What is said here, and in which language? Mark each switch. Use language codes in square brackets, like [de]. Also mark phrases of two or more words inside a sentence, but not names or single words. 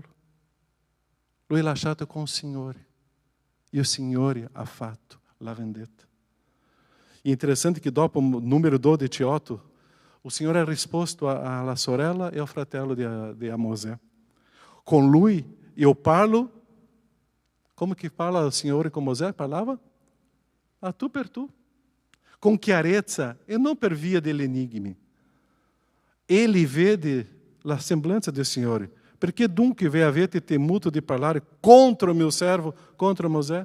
[it] Lui è lasciato con il Signore. E il Signore ha fatto la vendetta. E interessante che dopo Numero 12, 8, o Signore ha risposto alla sorella e ao fratello di Mosè. Con lui eu parlo, [pt] como que fala o Signore [it] com Mosè? Parlava? A tu per tu. Com chiarezza e non per via dell'enigma. Ele vede la semblanza del Signore. Perché dunque ve avete temuto di parlare contro il mio servo, contro Mosè?